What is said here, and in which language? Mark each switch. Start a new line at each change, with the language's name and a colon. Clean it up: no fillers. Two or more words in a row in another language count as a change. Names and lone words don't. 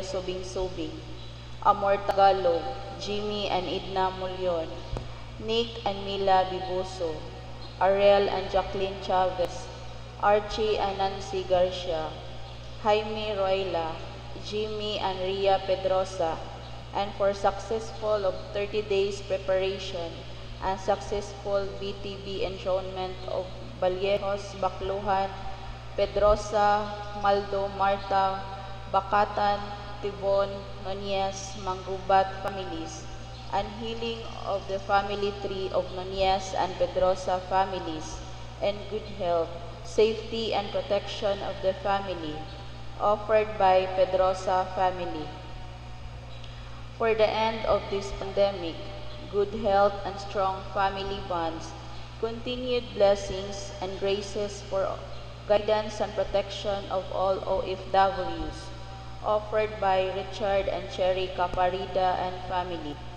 English: Subing-Subing, Amor Tagalog, Jimmy and Idna Mulyon, Nick and Mila Bibuso, Ariel and Jacqueline Chavez, Archie and Nancy Garcia, Jaime Royla, Jimmy and Ria Pedrosa, and for successful of 30 days preparation and successful BTB enthronement of Vallejos, Bacluhan, Pedrosa, Maldo, Marta, Bakatan, Tibon, Nunez, Manggubat families, and healing of the family tree of Nunez and Pedrosa families, and good health, safety, and protection of the family, offered by Pedrosa family. For the end of this pandemic, good health and strong family bonds, continued blessings and graces for guidance and protection of all OFWs, offered by Richard and Cherry Caparida and family.